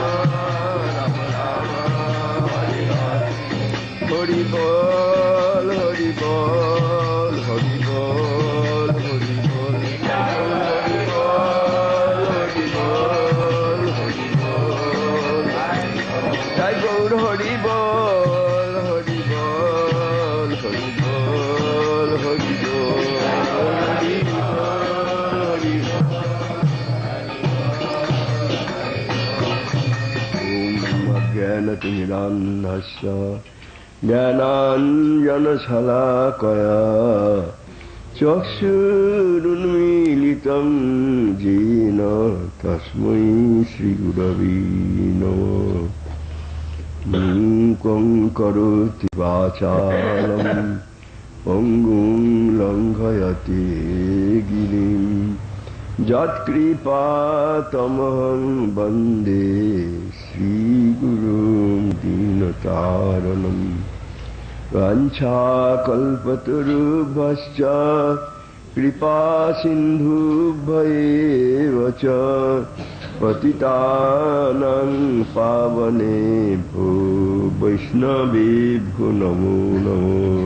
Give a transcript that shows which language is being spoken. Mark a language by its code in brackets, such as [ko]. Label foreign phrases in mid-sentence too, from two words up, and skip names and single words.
[bn] রাম হরে হরে হরি বল হরি বল হরি বল হরি বল হরি বল হরি বল হরি বল জয় গৌর হরি বল হরি বল হরি বল হরি বল হরি হরি [sa] ওম অজ্ঞানতিমিরান্ধস্য জ্ঞানাঞ্জনশলাকয়া চক্ষুरुन्मीलितं येन तस्मै श्रीगुरवे नमः मूकं करोति वाचालं पङ्गुं लङ्घयते गिरिं यत्कृपातमहं वन्दे श्रीगुरुं दीनतारणम् वाञ्छाकल्पतरुभ्यश्च कृपासिन्धुभ्यैव च पतितानां पावनेभ्यो वैष्णवेभ्यो नमो नमो